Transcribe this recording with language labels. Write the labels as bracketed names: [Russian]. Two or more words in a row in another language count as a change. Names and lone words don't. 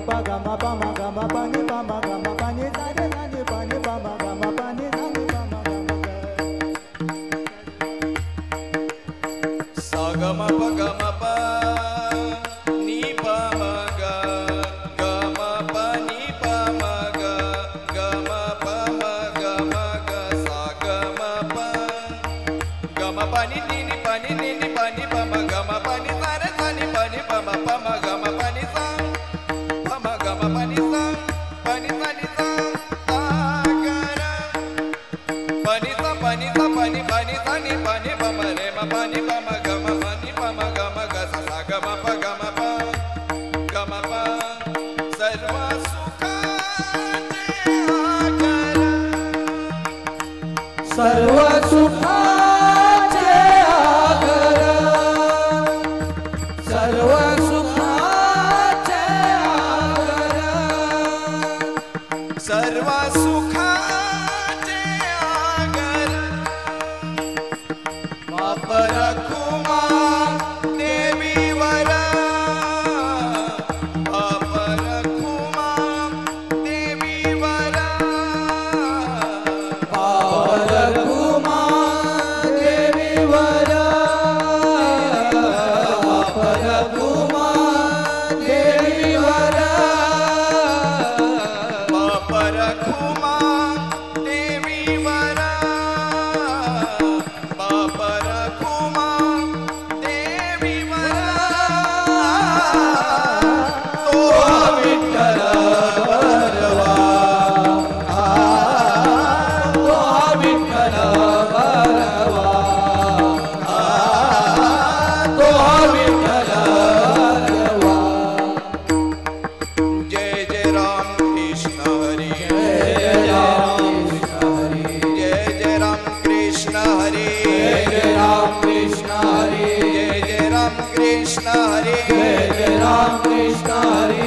[Marathi] gama pama gama pani pama gama pani sare sani pani pama gama pani sani pama gama sa gama pa ni pama ga gama pa ni pama ga gama pa ma gama ga sa gama pa ni pani pama gama pani sare sani pani pama pama gama pani sa pama gama pani sa pani sani sa agara pani sa pani sani pani pama re ma pani pama gama ga sa sa gama pa sarva sukhache agara सर्व सुखाचे आगर सर्व सुखाचे आगर सर्व सुखाचे आगर बाप रखुमा देवीवर बाप रखुमा देवीवर पावर कुमा देवीवर पावर कुमा देवीवर बाप रखुमा देवीवर बाप रखुमा देवीवर तो विठ्ठल बरवा तो विठ्ठल बरवा तो विठ्ठल बरवा जय जय राम कृष्ण हरी जय राम कृष्ण हरी जय जय राम कृष्ण हरी जय राम कृष्ण हरी जय जय राम कृष्ण हरी जय राम कृष्ण हरी